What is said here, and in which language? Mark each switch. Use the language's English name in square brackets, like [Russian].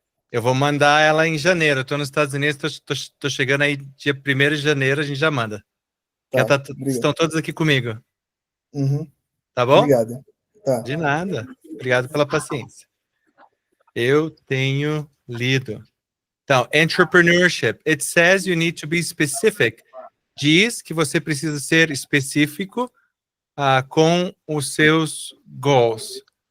[Portuguese] Eu vou mandar ela em janeiro. Eu tô nos Estados Unidos, tô chegando aí dia 1º de janeiro, a gente já manda. Estão todos aqui comigo. Uhum. Tá bom? Obrigado. Tá. De nada. Obrigado pela paciência. Eu tenho lido. Então, entrepreneurship. [English] It says you need to be specific. [Portuguese] Diz que você precisa ser específico com os seus goals.